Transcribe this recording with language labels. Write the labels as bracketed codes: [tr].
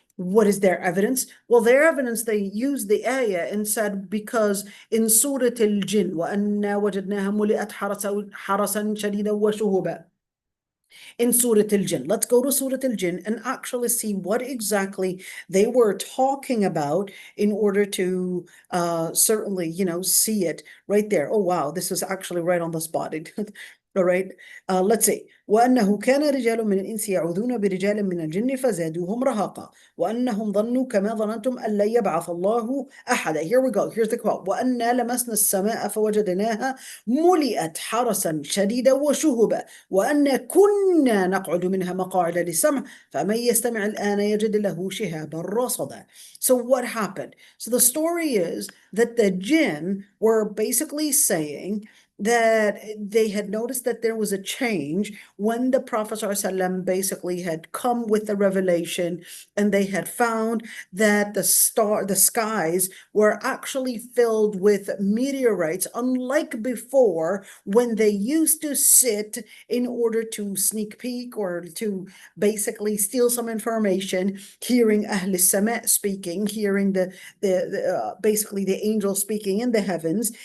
[en] What is their evidence? Well, their evidence, they used the ayah and said, because in Surah al-Jinn, [ar] وَأَنَّا وَجَدْنَاهَا مُلِئَتْ حَرَسًا شَدِيدًا وَشُهُبًا. [en] In Surah al-Jinn, let's go to Surah al-Jinn and actually see what exactly they were talking about in order to certainly, see it right there. Oh, wow, this is actually right on the spot. All right, let's see. [ar] وأنه كان رجال من الإنس يعوذون برجال من الجن فزادوهم رهقا وأنهم ظنوا كما ظننتم أن لن يبعث الله أحدا. [en] Here we go. Here's the quote. [ar] وأنا لمسنا السماء فوجدناها ملئت حرسا شديدا وشهبا وأنا كنا نقعد منها مقاعد للسمع فمن يستمع الآن يجد له شهابا رصدا. [en] So what happened? So the story is that the jinn were basically saying that they had noticed that there was a change when the Prophet ﷺ basically had come with the revelation, and they had found that the skies were actually filled with meteorites, unlike before when they used to sit in order to sneak peek or to basically steal some information, hearing Ahl Sama speaking, hearing basically the angels speaking in the heavens.